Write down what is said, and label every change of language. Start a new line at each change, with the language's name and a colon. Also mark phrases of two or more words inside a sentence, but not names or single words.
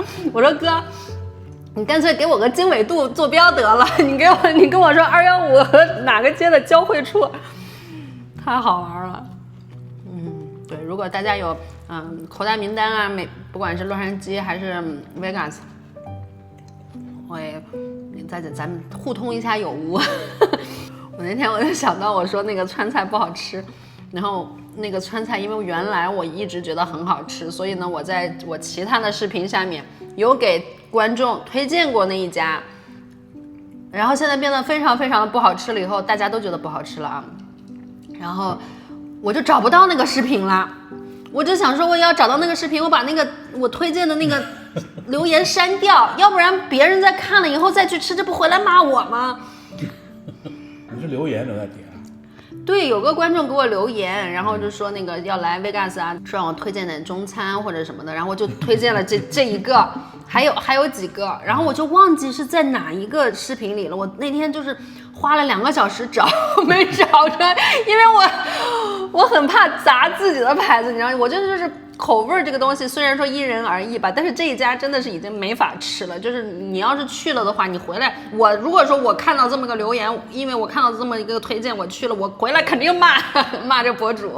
Chinese: 我說哥，你乾脆給我個經緯度坐標得了，你跟我說215和哪個街的交匯處，太好玩了。對，如果大家有口袋名單啊，不管是洛杉磯還是 Vegas。我也咱們互通一下有無。我那天我就想到，我說那個川菜不好吃，然後那個川菜因為原來我一直覺得很好吃，所以呢我在我其他的視頻下面有給觀眾推薦過那一家，然後現在變得非常非常的不好吃了，以後大家都覺得不好吃了啊，然後我就找不到那個視頻了。我就想說我要找到那個視頻，我把那個我推薦的那個留言刪掉，要不然別人在看了以後再去吃，這不回來罵我嗎？你是留言留在底下？對，有個觀眾給我留言，然後就說那個要來 Vegas 啊，說讓我推薦點中餐或者什麼的，然後我就推薦了這一個，還有幾個，然後我就忘記是在哪一個視頻裡了。我那天就是花了2個小時找，沒找出來，因為我很怕砸自己的牌子，你知道嗎？我覺得就是口味這個東西，雖然說因人而異吧，但是這一家真的是已經沒法吃了。就是你要是去了的話，你回來，我如果說我看到這麼個留言，因為我看到這麼一個推薦，我去了，我回來肯定罵這博主。